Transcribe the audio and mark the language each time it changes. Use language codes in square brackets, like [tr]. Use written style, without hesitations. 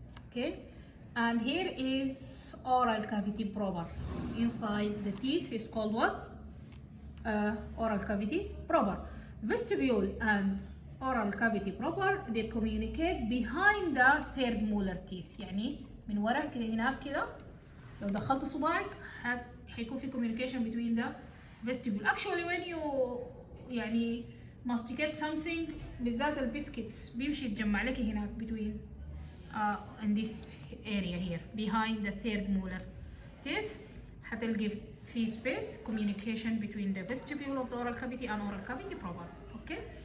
[en] Okay, and here is oral cavity proper. Inside the teeth is called what? Oral cavity proper. Vestibule and oral cavity proper, they communicate behind the third molar teeth. [ar] يعني من ورا كده هناك كده لو دخلت صباعك هيكون في [en] communication between the vestibule. Actually when you يعني masticate something [ar] بالذات البسكتس بيمشي يتجمع لك هناك [en] between in this area here behind the third molar teeth. [ar] هتلقي في [en] space communication between the vestibule of the oral cavity and oral cavity proper. Okay.